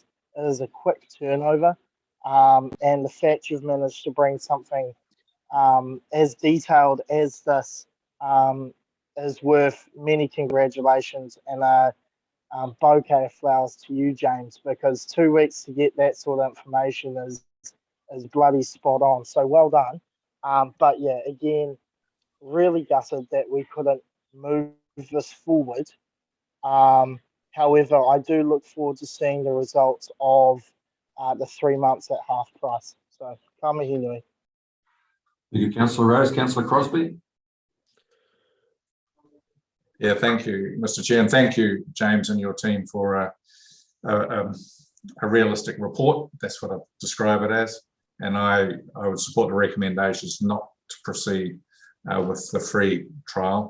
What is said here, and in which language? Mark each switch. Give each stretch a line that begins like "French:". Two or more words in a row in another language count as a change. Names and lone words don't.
English: It is a quick turnover, and the fact you've managed to bring something as detailed as this is worth many congratulations and a bouquet of flowers to you, James, because 2 weeks to get that sort of information is bloody spot on. So well done. But yeah, again, really gutted that we couldn't move this forward. However, I do look forward to seeing the results of the 3 months at half price. So,
Māori: ka mihi nui.
English: Thank you, Councillor Rose. Councillor Crosby. Yeah, thank you, Mr. Chair, and thank you, James, and your team for a realistic report. That's what I describe it as. And I would support the recommendations not to proceed with the free trial.